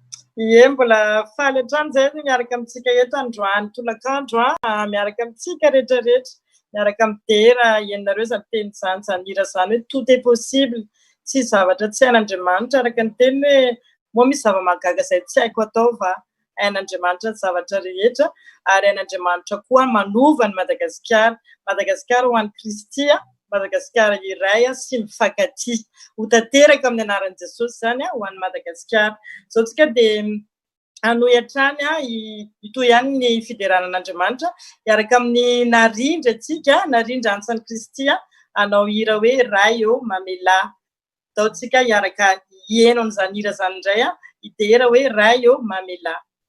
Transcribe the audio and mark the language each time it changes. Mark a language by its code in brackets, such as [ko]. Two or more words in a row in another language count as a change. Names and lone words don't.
[mg] Ie, mbola faly hatrany zay miaraka amintsika eto androany tolakandro miaraka amintsika rehetrarehetra miaraka midera ianareo za teny zany zanira zany hoe [fr] tout est possible [mg] tsy zavatra tsy hain'Andriamanitra araka ny teny hoe moa misy zava-magaga zay tsy haiko atao va hain'Andriamanitra zavatra rehetra ary hain'Andriamanitra koa manova ny Madagasikara ho an'ny Kristy Madagasikara iray sy mifankatia ho tanteraka amin'ny anaran'i Jesosy zany ho an'ny Madagasikara zao tsika dia anohy hatrany itoy ihany ny fideranan'Andriamanitra iaraka amin'ny narindra antsika narindra antsan'i Kristy anao hira hoe ray eo mamelahy atao tsika iaraka hieno an'izany hira zany indray idera hoe ray eo mamelahy.